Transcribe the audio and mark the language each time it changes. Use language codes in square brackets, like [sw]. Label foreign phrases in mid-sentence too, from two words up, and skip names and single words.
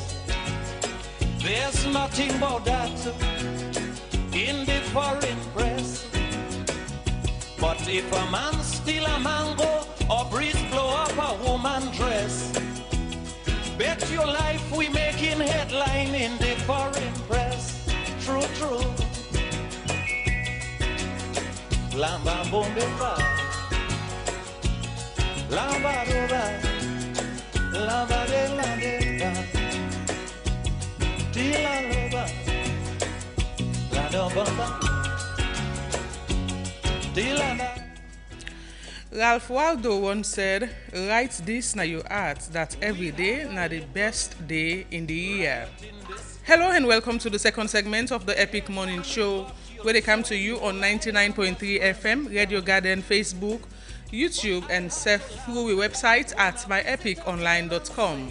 [en] There's nothing about that in the foreign press. But if a man steal a mango or breeze blow up a woman dress, bet your life we making headline in the foreign press. True, true. Lamba bombe pa, lamba roba, lamba de la de da, tila roba, la do bomba, tila da. Ralph Waldo once said, write this na your heart that every day na the best day in the year. Hello and welcome to the second segment of the Epic Morning Show, where they come to you on 99.3 FM, Radio Garden, Facebook, YouTube, and surf through the website at myepiconline.com.